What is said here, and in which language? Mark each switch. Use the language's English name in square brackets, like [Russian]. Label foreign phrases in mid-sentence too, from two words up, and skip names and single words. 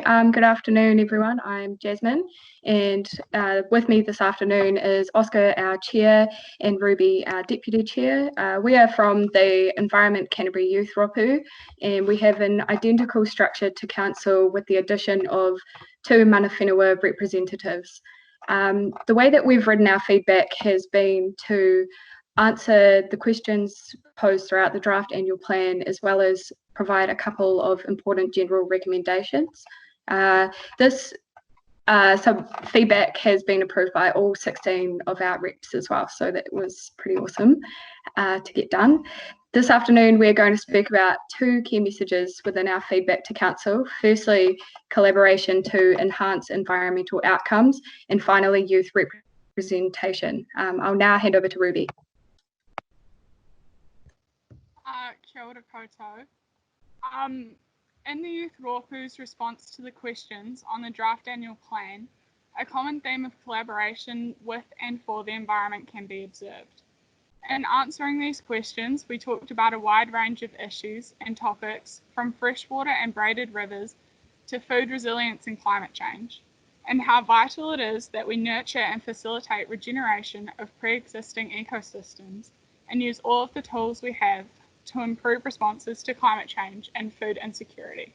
[English] Good afternoon, everyone. I'm Jasmine, and with me this afternoon is Oscar, our chair, and Ruby, our deputy chair. We are from the Environment Canterbury Youth Ropu, and we have an identical structure to council with the addition of 2 [Māori] mana whenua [English] representatives. The way that we've written our feedback has been to answer the questions posed throughout the draft annual plan, as well as provide a couple of important general recommendations. This feedback has been approved by all 16 of our reps as well, so that was pretty awesome to get done. This afternoon, we're going to speak about 2 key messages within our feedback to council. Firstly, collaboration to enhance environmental outcomes, and finally, youth representation. I'll now hand over to Ruby. [Māori] Kia ora koutou. [English] In the Youth Ropu's response to the questions on the draft annual plan, a common theme of collaboration with and for the environment can be observed. In answering these questions, we talked about a wide range of issues and topics, from freshwater and braided rivers to food resilience and climate change, and how vital it is that we nurture and facilitate regeneration of pre-existing ecosystems and use all of the tools we have to improve responses to climate change and food insecurity.